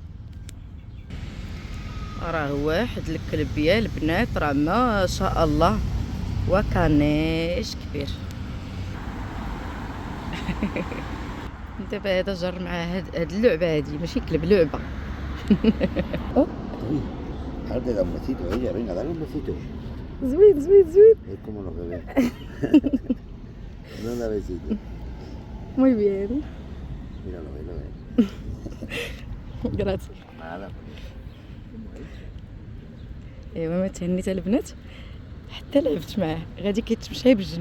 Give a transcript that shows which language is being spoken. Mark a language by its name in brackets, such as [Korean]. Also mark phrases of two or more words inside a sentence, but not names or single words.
[Arabic] راه واحد الكلب يا البنات راه ما شاء الله وكانيش كبير. دابا هذا جر مع هاد اللعبه هادي ماشي كلب، لعبه. [Spanish] Ahora da un besito a ella, venga, dale un besito. [Arabic] زوين. [Spanish] Es como los bebés. No da besito. Muy bien. Míralo, míralo. Gracias. Nada. [Arabic] ايوا ما تهنيت البنات حتى لعبت معاه، غادي كيتمشى بالجنب.